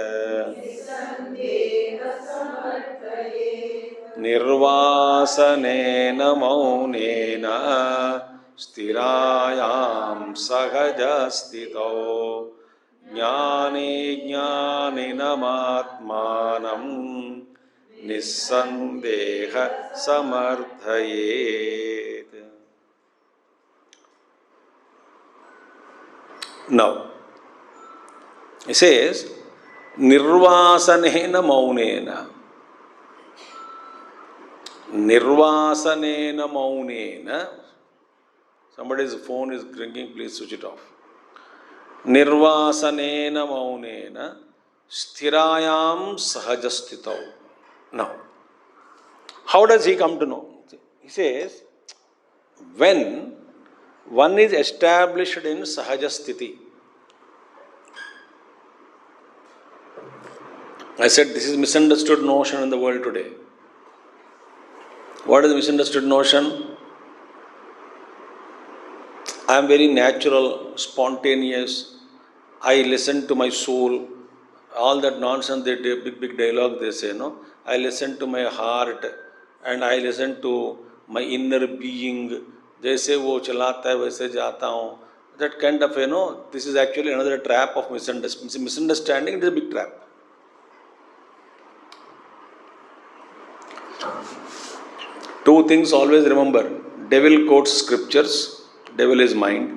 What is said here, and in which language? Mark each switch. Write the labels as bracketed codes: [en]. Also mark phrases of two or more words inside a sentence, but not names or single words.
[sa] निर्वासनेन मौनेन स्थिरायं सहजस्थितो ज्ञानी ज्ञानिनमात्मानं निस्सन्देह समर्थयेत्. [en] Now, he says, [sa] निर्वासनेन मौनेन. निर्वासनेन मौनेन. [en] Somebody's phone is ringing, please switch it off. [sa] निर्वासनेन मौनेन स्थिरायं सहजस्थितौ. [en] Now, how does he come to know? He says, when one is established in sahajasthiti. I said this is misunderstood notion in the world today. What is the misunderstood notion? I am very natural, spontaneous. I listen to my soul. All that nonsense, they do, big dialogue they say, no? I listen to my heart and I listen to my inner being. [hi] जैसे वो चलाता है, वैसे जाता हूँ. [en] That kind of, this is actually another trap of misunderstanding. Misunderstanding, it is a big trap. Two things always remember. Devil quotes scriptures. Devil is mind.